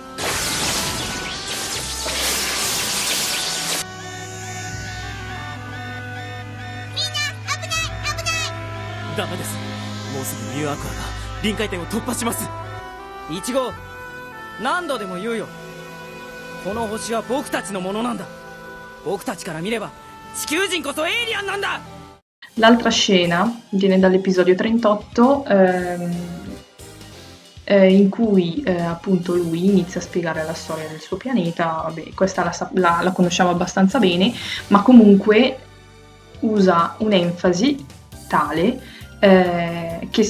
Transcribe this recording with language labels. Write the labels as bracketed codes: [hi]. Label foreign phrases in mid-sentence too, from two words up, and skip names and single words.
[ja] ダメです。もうすぐミュウアクアが臨界点を突破します。イチゴ、何度でも言うよ。この星は僕たちのものなんだ。僕たちから見れば地球人こそエイリアンなんだ。 [it] L'altra scena viene dall'episodio 38, in cui appunto lui inizia a spiegare la storia del suo pianeta. Vabbè, questa la conosciamo abbastanza bene, ma comunque usa un'enfasi tale che